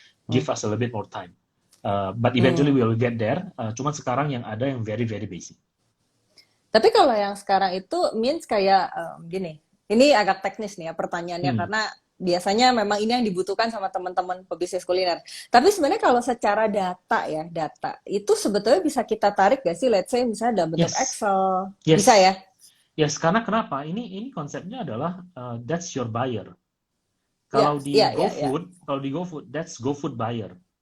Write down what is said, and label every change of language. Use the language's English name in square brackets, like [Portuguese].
[English] Give us a little bit more time. But eventually we will get there. [Indonesian] Cuman sekarang yang ada yang [English] very very basic. [Indonesian] Tapi kalau yang sekarang itu [English] means [Indonesian] kayak gini, ini agak teknis nih ya pertanyaannya, karena biasanya memang ini yang dibutuhkan sama teman-teman pebisnis kuliner. Tapi sebenarnya kalau secara data itu sebetulnya bisa kita tarik gak sih? [English] Let's say [Indonesian] misalnya dalam bentuk Excel, bisa ya? [English] Yes, [Indonesian] karena kenapa? Ini konsepnya adalah [English] that's your buyer. [Indonesian] Kalau di [English] GoFood, that's GoFood buyer.